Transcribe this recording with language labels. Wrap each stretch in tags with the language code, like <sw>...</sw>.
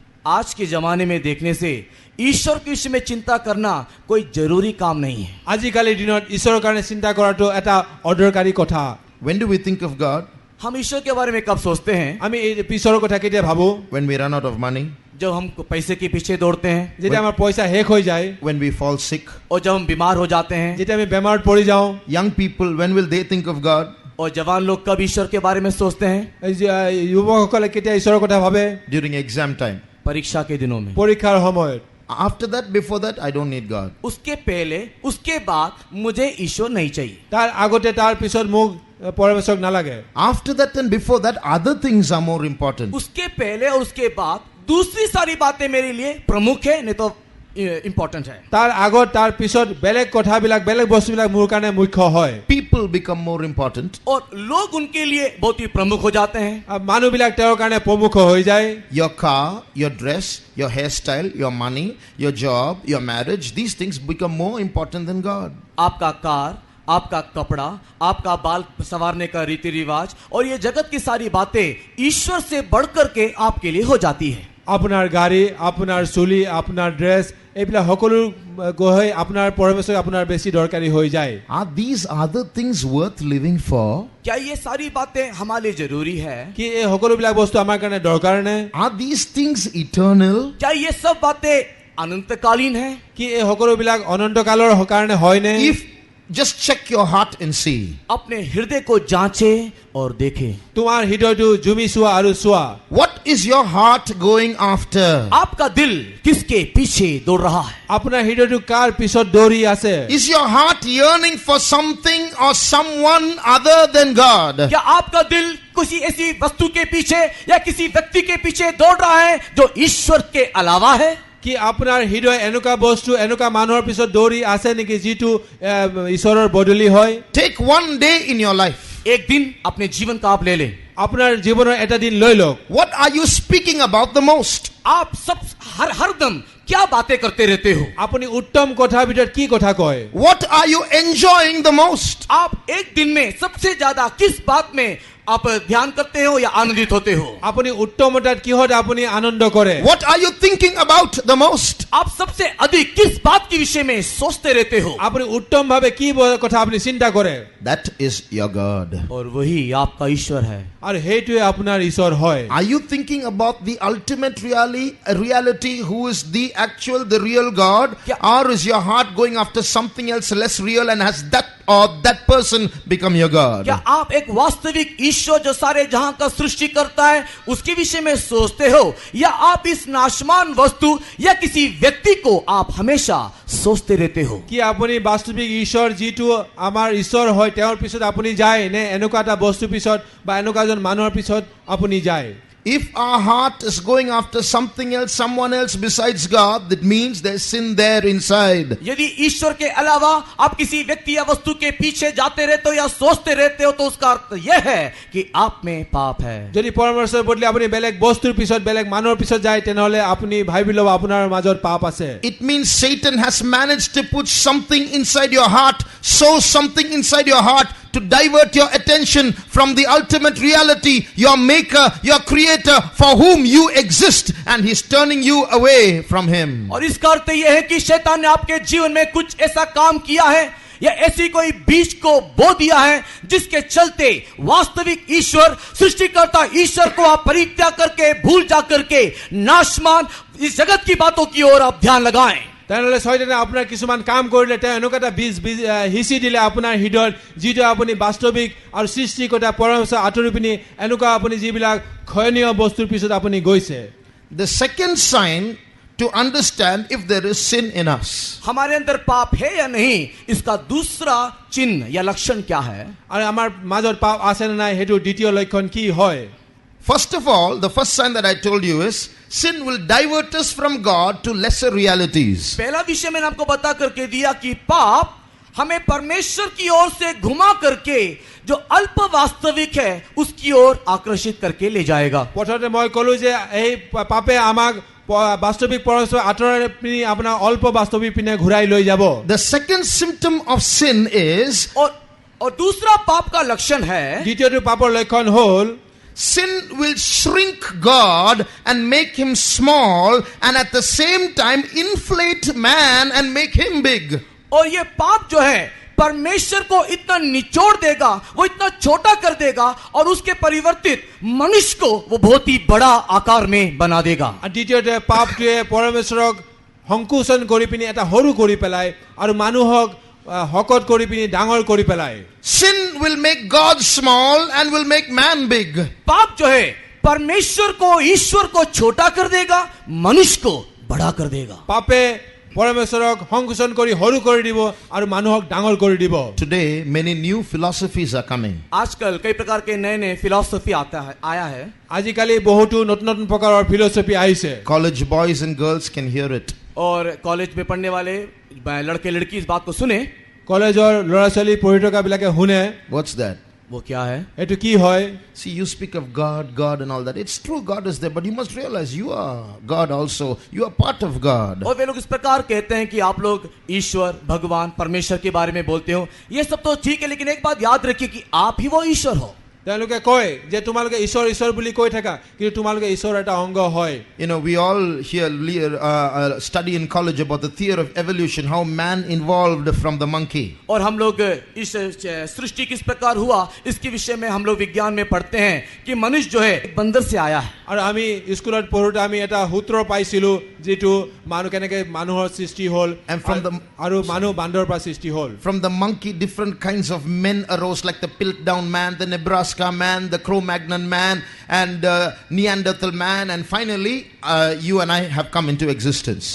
<hi>आज के जमाने में देखने से ईश्वर के विषय में चिंता करना कोई जरूरी काम नहीं है।</hi> <as>আজিকালিৰ দিনত ঈশ্বৰৰ কাৰণে চিন্তা কৰাটো এটা অদৰকাৰী কথা।</as> <en>When do we think of God?</en> <hi>हम ईश्वर के बारे में कब सोचते हैं?</hi> <as>আমি এই ঈশ্বৰৰ কথা কেতিয়া ভাবো?</as> <en>When we run out of money,</en> <hi>जब हम पैसे के पीछे दौड़ते हैं,</hi> <as>যেতিয়া আমাৰ পইচা শেষ হৈ যায়,</as> <en>when we fall sick.</en> <hi>और जब हम बीमार हो जाते हैं।</hi> <as>যেতিয়া আমি বেমাৰত পৰি যাওঁ।</as> <en>Young people, when will they think of God?</en> <hi>और जवान लोग कब ईश्वर के बारे में सोचते हैं?</hi> <as>যুৱকসকলে কেতিয়া ঈশ্বৰৰ কথা ভাবে?</as> <en>During exam time.</en> <hi>परीक्षा के दिनों में।</hi> <as>পৰীক্ষাৰ সময়ত।</as> <en>After that, before that, I don't need God.</en> <hi>उसके पहले उसके बाद मुझे ईश्वर नहीं चाहिए।</hi> <as>তাৰ আগতে তাৰ পিছত মোক পৰমেশ্বৰক নালাগে।</as> <en>After that and before that, other things are more important.</en> <hi>उसके पहले और उसके बाद दूसरी सारी बातें मेरे लिए प्रमुख है, नहीं तो इम्पोर्टेंट है।</hi> <as>তাৰ আগত তাৰ পিছত বেলেগ কথাবিলাক বেলেগ বস্তুবিলাক মোৰ কাৰণে মুখ্য হয়।</as> <en>People become more important.</en> <hi>और लोग उनके लिए बहुत ही प्रमुख हो जाते हैं।</hi> <as>মানুহবিলাক তেওঁৰ কাৰণে প্ৰমুখ হৈ যায়।</as> <en>Your car, your dress, your hairstyle, your money, your job, your marriage, these things become more important than God.</en> <hi>आपका कार, आपका कपड़ा, आपका बाल संवारने का रीति रिवाज और ये जगत की सारी बातें ईश्वर से बढ़कर के आपके लिए हो जाती है।</hi> <as>আপোনাৰ গাড়ী, আপোনাৰ চুলি, আপোনাৰ ড্ৰেছ, এইবিলাক সকলো গৈ আপোনাৰ পৰমেশ্বৰ আপোনাৰ বেছি দৰকাৰী হৈ যায়।</as> <en>Are these other things worth living for?</en> <hi>क्या ये सारी बातें हमारे लिए जरूरी है?</hi> <as>কি এই সকলোবিলাক বস্তু আমাৰ কাৰণে দৰকাৰ নে?</as> <en>Are these things eternal?</en> <hi>क्या ये सब बातें अनंतकालीन है?</hi> <as>কি এই সকলোবিলাক অনন্তকালৰ কাৰণে হয় নে?</as> <en>If just check your heart and see.</en> <hi>अपने हृदय को जांचे और देखें।</hi> <as>তোমাৰ হৃদয়টো জুমি চোৱা আৰু চোৱা।</as> <en>What is your heart going after?</en> <hi>आपका दिल किसके पीछे दौड़ रहा है?</hi> <as>আপোনাৰ হৃদয়টো কাৰ পিছত দৌৰি আছে?</as> <en>Is your heart yearning for something or someone other than God?</en> <hi>क्या आपका दिल किसी ऐसी वस्तु के पीछे या किसी व्यक्ति के पीछे दौड़ रहा है जो ईश्वर के अलावा है?</hi> <as>কি আপোনাৰ হৃদয় এনেকুৱা বস্তু এনেকুৱা মানুহৰ পিছত দৌৰি আছে নেকি যিটো ঈশ্বৰৰ বদলি হয়?</as> <en>Take one day in your life.</en> <hi>एक दिन अपने जीवन का आप ले लें।</hi> <as>আপোনাৰ জীৱনৰ এটা দিন লৈ লওক।</as> <en>What are you speaking about the most?</en> <hi>आप सब हर दम क्या बातें करते रहते हो?</hi> <as>আপুনি উত্তম কথাৰ ভিতৰত কি কথা কয়?</as> <en>What are you enjoying the most?</en> <hi>आप एक दिन में सबसे ज्यादा किस बात में आप ध्यान करते हो या आनंदित होते हो?</hi> <as>আপুনি উত্তমতাত কিহত আপুনি আনন্দ কৰে?</as> <en>What are you thinking about the most?</en> <hi>आप सबसे अधिक किस बात के विषय में सोचते रहते हो?</hi> <as>আপুনি উত্তম ভাবে কি কথা আপুনি চিন্তা কৰে?</as> <en>That is your God.</en> <hi>और वही आपका ईश्वर है।</hi> <as>আৰু সেইটোৱে আপোনাৰ ঈশ্বৰ হয়।</as> <en>Are you thinking about the ultimate reality who is the actual, the real God? Yeah. Or is your heart going after something else less real, and has that or that person become your God?</en> <hi>क्या आप एक वास्तविक ईश्वर जो सारे जहां का सृष्टि करता है उसके विषय में सोचते हो, या आप इस नाशमान वस्तु या किसी व्यक्ति को आप हमेशा सोचते रहते हो?</hi> <as>কি আপুনি বাস্তৱিক ঈশ্বৰ যিটো আমাৰ ঈশ্বৰ হয় তেওঁৰ পিছত আপুনি যায় নে এনেকুৱা এটা বস্তু পিছত বা এনেকুৱা এজন মানুহৰ পিছত আপুনি যায়?</as> <en>If our heart is going after something else, someone else besides God, that means there's sin there inside.</en> <hi>यदि ईश्वर के अलावा आप किसी व्यक्ति या वस्तु के पीछे जाते रहते हो या सोचते रहते हो तो उसका अर्थ यह है कि आप में पाप है।</hi> <as>যদি পৰমেশ্বৰৰ বদলি আপুনি বেলেগ বস্তুৰ পিছত বেলেগ মানুহৰ পিছত যায় তেনেহলে আপুনি ভাবি লব আপোনাৰ মাজত পাপ আছে।</as> <en>It means Satan has managed to put something inside your heart, sow something inside your heart to divert your attention from the ultimate reality, your maker, your creator, for whom you exist, and he's turning you away from him.</en> <hi>और इसका अर्थ यह है कि शैतान ने आपके जीवन में कुछ ऐसा काम किया है या ऐसी कोई बीज को बो दिया है जिसके चलते वास्तविक ईश्वर, सृष्टिकर्ता ईश्वर को आप परित्याग करके, भूल जा करके नाशमान इस जगत की बातों की ओर आप ध्यान लगाएं।</hi> <as>তেনেহলে শয়তানে আপোনাৰ কিছুমান কাম কৰিলে তেওঁ এনেকুৱা এটা বীজ হিচি দিলে আপোনাৰ হৃদয়ত যিটো আপুনি বাস্তৱিক আৰু সৃষ্টিকৰ্তা পৰমেশ্বৰ আঁতৰি পিনি এনেকুৱা আপুনি যিবিলাক ক্ষয়নীয় বস্তুৰ পিছত আপুনি গৈছে।</as> <en>The second sign to understand if there is sin in us.</en> <hi>हमारे अंदर पाप है या नहीं, इसका दूसरा चिन्ह या लक्षण क्या है?</hi> <as>আৰু আমাৰ মাজত পাপ আছে নে নাই সেইটো দ্বিতীয় লক্ষণ কি হয়?</as> <en>First of all, the first sign that I told you is sin will divert us from God to lesser realities.</en> <hi>पहला विषय मैंने आपको बता करके दिया कि पाप हमें परमेश्वर की ओर से घुमा करके जो अल्प वास्तविक है उसकी ओर आकर्षित करके ले जाएगा।</hi> <as>প্ৰথমতে মই ক'লো যে এই পাপে আমাক বাস্তৱিক পৰমেশ্বৰ আঁতৰাই পিনি আপোনাৰ অল্প বাস্তৱিক পিনে ঘূৰাই লৈ যাব।</as> <en>The second symptom of sin is,</en> <hi>और दूसरा पाप का लक्षण है,</hi> <as>দ্বিতীয়টো পাপৰ লক্ষণ হ'ল</as> <en>sin will shrink God and make him small, and at the same time inflate man and make him big.</en> <hi>और ये पाप जो है परमेश्वर को इतना निचोड़ देगा, वो इतना छोटा कर देगा और उसके परिवर्तित मनुष्य को वो बहुत ही बड़ा आकार में बना देगा।</hi> <as>দ্বিতীয়তে পাপটোৱে পৰমেশ্বৰক সংকুচন কৰি পিনি এটা সৰু কৰি পেলাই আৰু মানুহক হকত কৰি পিনি ডাঙৰ কৰি পেলাই।</as> <en>Sin will make God small and will make man big.</en> <hi>पाप जो है परमेश्वर को, ईश्वर को छोटा कर देगा, मनुष्य को बड़ा कर देगा।</hi> <as>পাপে পৰমেশ্বৰক সংকুচন কৰি সৰু কৰি দিব আৰু মানুহক ডাঙৰ কৰি দিব।</as> <en>Today, many new philosophies are coming.</en> <hi>आजकल कई प्रकार के नए नए फिलॉसफी आया है।</hi> <as>আজিকালি বহুতো নতুন নতুন প্ৰকাৰৰ ফিলচফি আহিছে।</as> <en>College boys and girls can hear it.</en> <hi>और कॉलेज में पढ़ने वाले लड़के लड़की इस बात को सुने।</hi> <as>কলেজৰ ল'ৰা ছোৱালী পঢ়ি থকা বিলাকে শুনে।</as> <en>What's that?</en> <hi>वो क्या है?</hi> <as>এইটো কি হয়?</as> <en>See, you speak of God and all that. It's true, God is there, but you must realize you are God also. You are part of God.</en> <hi>और वे लोग इस प्रकार कहते हैं कि आप लोग ईश्वर, भगवान, परमेश्वर के बारे में बोलते हो। ये सब तो ठीक है, लेकिन एक बात याद रखिए कि आप ही वो ईश्वर हो।</hi> <as>তেওঁলোকে কয় যে তোমালোকে ঈশ্বৰ ঈশ্বৰ বুলি কৈ থাকা কিন্তু তোমালোকে ঈশ্বৰ এটা অংগ হয়।</as> <en>You know, we all here study in college about the theory of evolution, how man evolved from the monkey.</en> <hi>और हम लोग इस सृष्टि किस प्रकार हुआ इसके विषय में हम लोग विज्ञान में पढ़ते हैं कि मनुष्य जो है एक बंदर से आया है।</hi> <as>আৰু আমি স্কুলত পঢ়োতে আমি এটা সূত্ৰ পাইছিলো যিটো মানুহ কেনেকে মানুহৰ সৃষ্টি হ'ল আৰু মানুহ বান্দৰৰ পৰা সৃষ্টি হ'ল।</as> <en>From the monkey, different kinds of men arose, like the Piltdown man, the Nebraska man, the Cro-Magnon man, and Neanderthal man, and finally you and I have come into existence.</en>